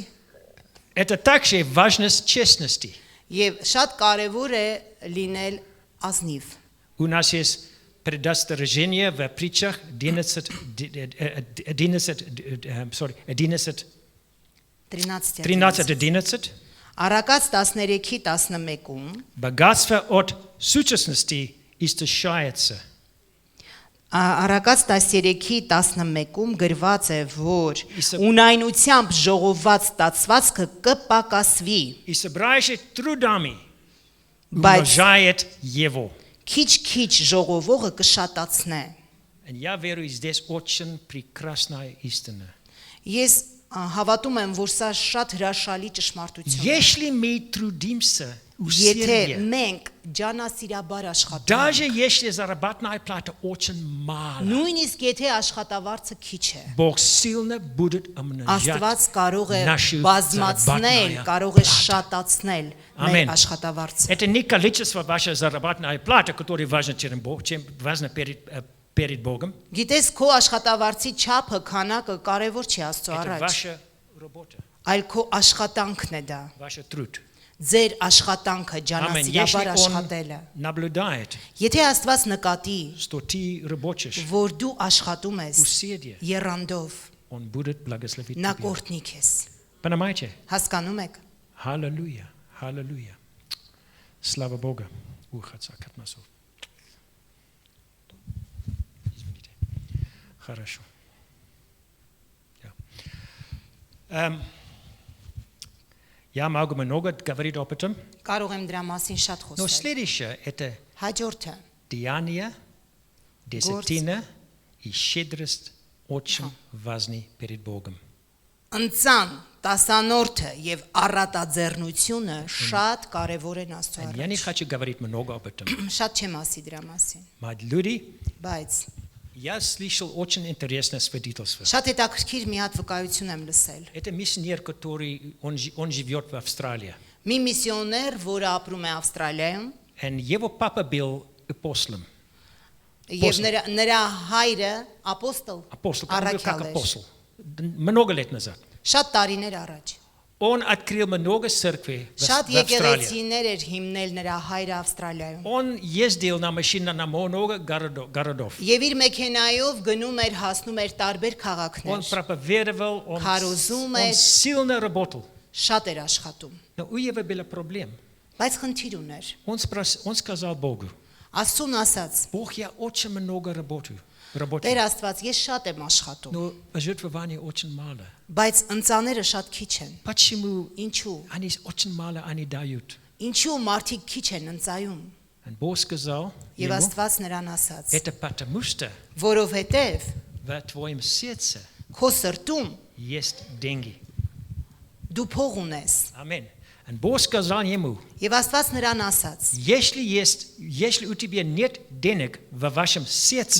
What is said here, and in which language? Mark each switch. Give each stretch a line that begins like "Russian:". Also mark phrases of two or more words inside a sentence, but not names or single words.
Russian: Это также важность честности.
Armenian: Եւ շատ կարեւոր է լինել ազնիվ։
Russian: У нас есть предостережение в притчах 11, 13-11.
Armenian: Առակաց 13:11-ում
Russian: Богатство от сущности истощается.
Armenian: Առակաց 13:11-ում գրված է, որ Իսկ- ունայնությամբ ժողոված ստացվածքը կպակասվի,
Russian: И собирающий трудами
Armenian: բայց
Russian: умножает его.
Armenian: քիչ-քիչ ժողովողը կշատացնե։
Russian: И я верю, здесь очень прекрасная истина.
Armenian: Ես հավատում եմ, որ սա շատ հրաշալի ճշմարտություն է։
Russian: Если мы трудимся
Armenian: Եթե
Russian: усердие,
Armenian: մենք ջանասիրաբար աշխատում
Russian: даже
Armenian: ենք,
Russian: если заработная плата очень мало,
Armenian: նույնիսկ եթե աշխատավարձը քիչ է,
Russian: Бог сильно будет умножать.
Armenian: Աստված կարող է
Russian: нашу
Armenian: բազմացնել,
Russian: заработная
Armenian: կարող է
Russian: плату.
Armenian: շատացնել մեր Ամեն։ աշխատավարձը։
Russian: Это не количество вашей заработной платы, которое важно, чем важно перед Богом.
Armenian: Գիտես, քո աշխատավարձի չափը, քանակը կարևոր չի Աստծո
Russian: Это
Armenian: առաջ,
Russian: ваша работа,
Armenian: այլ քո աշխատանքն է դա։
Russian: ваш труд.
Armenian: Ձեր աշխատանքը,
Russian: Аминь.
Armenian: ջանասիրաբար
Russian: Если
Armenian: աշխատելը։
Russian: Он наблюдает,
Armenian: Եթե Աստված նկատի,
Russian: что ты работаешь,
Armenian: որ դու աշխատում ես
Russian: усердие,
Armenian: երանդով,
Russian: Он будет благословить
Armenian: նա
Russian: тебя.
Armenian: կորտնի քեզ։
Russian: Понимаете?
Armenian: Հասկանում եք։
Russian: Аллилуйя, аллилуйя. Слава Богу. Ух, отца, как нас. Извините. Хорошо. Я могу много говорить об этом,
Armenian: Կարող եմ դրա մասին շատ
Russian: но
Armenian: խոսել։
Russian: следующее это
Armenian: Հաջորդը
Russian: деяния, десятина и щедрость очень важны перед Богом.
Armenian: ընծան, տասանորդը եւ առատաձեռնությունը շատ կարեւոր են Աստծո
Russian: Я не
Armenian: առաջ։
Russian: хочу говорить много об этом.
Armenian: Շատ չեմ ասի դրա մասին,
Russian: Мои люди,
Armenian: բայց
Russian: я слышал очень интересное свидетельство.
Armenian: շատ հետաքրքիր մի հատ վկայություն եմ լսել։
Russian: Это миссионер, который он живет в Австралии.
Armenian: Մի միսիոներ, որը ապրում է Ավստրալիայում,
Russian: И его папа был апостолом.
Armenian: եւ նրա հայրը ապոստол,
Russian: Апостол, он был как
Armenian: առաքյալ էր։
Russian: апостол. Много лет назад.
Armenian: Շատ տարիներ առաջ։
Russian: Он открыл много церквей в
Armenian: Շատ
Russian: Австралии.
Armenian: եկեղեցիներ էր հիմնել նրա հայրը Ավստրալիայում։
Russian: Он ездил на машине на много городов.
Armenian: Եվ իր մեքենայով գնում էր, հասնում էր տարբեր
Russian: Он
Armenian: քաղաքներ։
Russian: проповедовал, он
Armenian: Քարոզում էր,
Russian: сильно работал.
Armenian: շատ էր աշխատում։
Russian: Но у него была проблема.
Armenian: Բայց խնդիր ուներ։
Russian: Он сказал Богу:
Armenian: Աստծուն ասաց.
Russian: Бог, я очень много работаю.
Armenian: Տեր Աստված, ես շատ եմ աշխատում,
Russian: Но пожертвований очень мало.
Armenian: բայց ընծաները շատ քիչ են։
Russian: Почему
Armenian: Ինչու։
Russian: они очень мало они дают?
Armenian: Ինչու մարդիկ քիչ են ընծայում։
Russian: И Бог сказал
Armenian: Եվ
Russian: ему:
Armenian: Աստված նրան ասաց.
Russian: Это потому что
Armenian: Որովհետև
Russian: в твоем сердце
Armenian: քո սրտում
Russian: есть деньги.
Armenian: դու փող ունես։
Russian: Аминь. И Бог сказал ему:
Armenian: Եվ Աստված նրան ասաց.
Russian: если у тебя нет денег в вашем сердце,